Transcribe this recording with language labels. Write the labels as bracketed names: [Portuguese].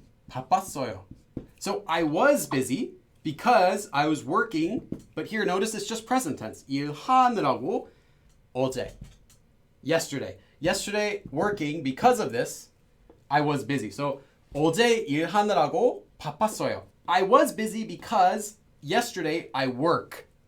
[Korean] 바빴어요. [English] So I was busy because I was working, but here notice it's just present tense. [Korean] 일하느라고 어제. [English] Yesterday working because of this, I was busy. So [Korean] 어제 일하느라고 바빴어요. [English] I was busy because yesterday I work.